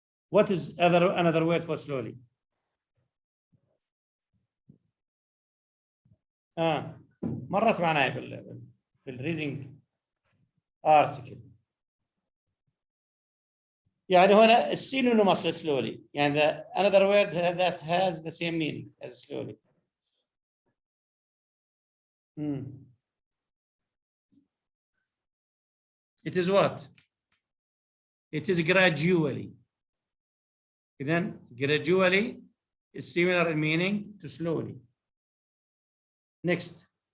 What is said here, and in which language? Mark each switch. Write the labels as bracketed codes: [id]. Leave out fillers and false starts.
[en] What is another word for slowly? [ar] مرت معنا بال [en] reading article. [ar] يعني هنا السينونيمous slowly. يعني [en] another word that has the same meaning as slowly. It is what? It is gradually. Then gradually is similar in meaning to slowly. Next.